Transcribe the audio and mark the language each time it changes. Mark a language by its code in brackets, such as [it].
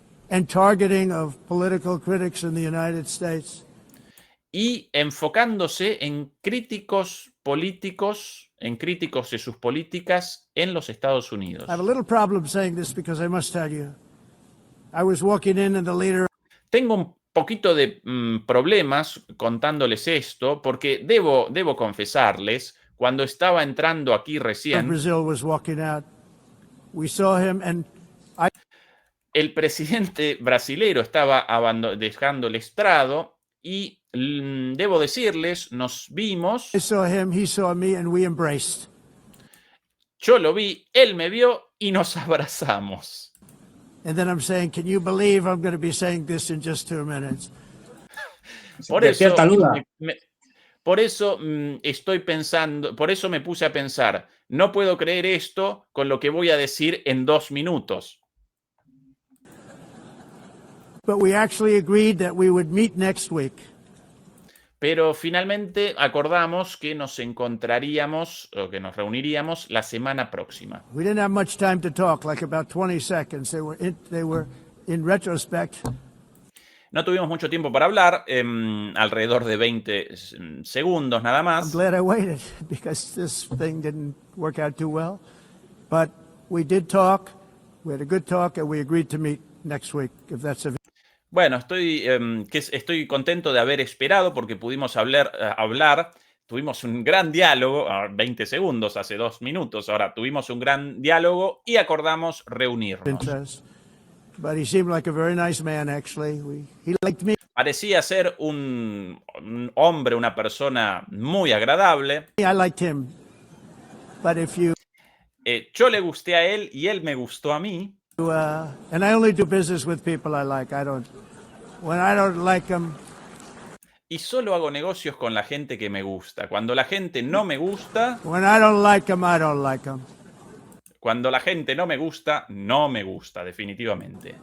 [en] And targeting of political critics in the United States. [es] Y enfocándose en críticos políticos, en críticos de sus políticas en los Estados Unidos. [en] I have a little problem saying this because I must tell you, I was walking in and the leader. [es] Tengo un poquito de problemas contándoles esto porque debo confesarles, cuando estaba entrando aquí recién, [en] Brazil was walking out. We saw him and [es] el presidente brasilero estaba dejando el estrado y debo decirles, nos vimos. [en] I saw him, he saw me, and we embraced. [es] Yo lo vi, él me vio y nos abrazamos. [en] And then I'm saying, can you believe I'm going to be saying this in just 2 minutes? [es] Por eso estoy pensando, por eso me puse a pensar, no puedo creer esto con lo que voy a decir en 2 minutos. [en] But we actually agreed that we would meet next week. [es] Pero finalmente acordamos que nos encontraríamos o que nos reuniríamos la semana próxima. [en] We didn't have much time to talk, like about 20 seconds. They were in retrospect. [es] No tuvimos mucho tiempo para hablar, alrededor de 20 segundos nada [en] I'm [es] más. [en] glad I waited because this thing didn't work out too well. But we did talk. We had a good talk, and we agreed to meet next week, if that's available. [es] Bueno, estoy contento de haber esperado porque pudimos hablar, tuvimos un gran diálogo, 20 segundos, hace 2 minutos, ahora tuvimos un gran diálogo y acordamos reunirnos. [en] But he seemed like a very nice man, actually. He liked me. [es] Parecía ser un hombre, una persona muy agradable. [en] I liked him. But if you... [es] yo le gusté a él y él me gustó a mí. [en] And I only do business with people I like. When I don't like them. [es] Y solo hago negocios con la gente que me gusta. Cuando la gente no me gusta. [en] When I don't like them, I don't like them. [es] Cuando la gente no me gusta, definitivamente.